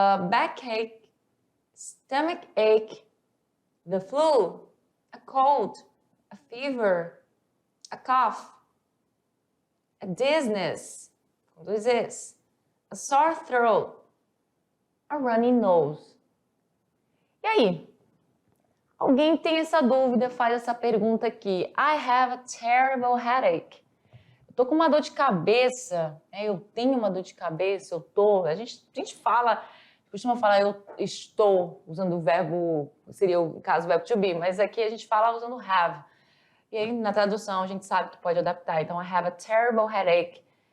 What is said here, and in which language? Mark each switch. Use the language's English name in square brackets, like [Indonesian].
[English] Backache, stomach ache, the flu, a cold, a fever, a cough, a dizziness, com 2 Z's, a sore throat, a runny nose. [Portuguese] E aí? Alguém tem essa dúvida, faz essa pergunta aqui. [English] I have a terrible headache. [Portuguese] Eu tô com uma dor de cabeça, né? Eu tenho uma dor de cabeça, a gente costuma falar eu estou, usando o verbo, seria o caso, o verbo to be, mas aqui a gente fala usando have. E aí, na tradução, a gente sabe que pode adaptar. Então, [English] I have a terrible headache.